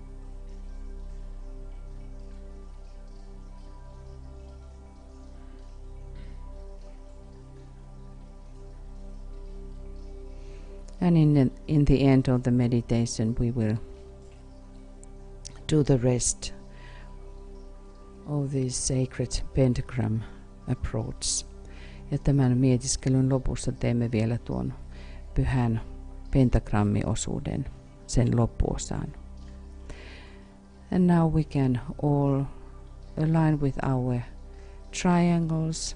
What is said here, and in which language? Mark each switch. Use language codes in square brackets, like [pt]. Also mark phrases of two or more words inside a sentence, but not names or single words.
[en] And in the end of the meditation we will do the rest of this sacred pentagram approach. [fi] Ja tämän mietiskelyn lopussa teemme vielä tuon pyhän pentagrammiosuuden, sen loppuosan. [en] And now we can all align with our triangles.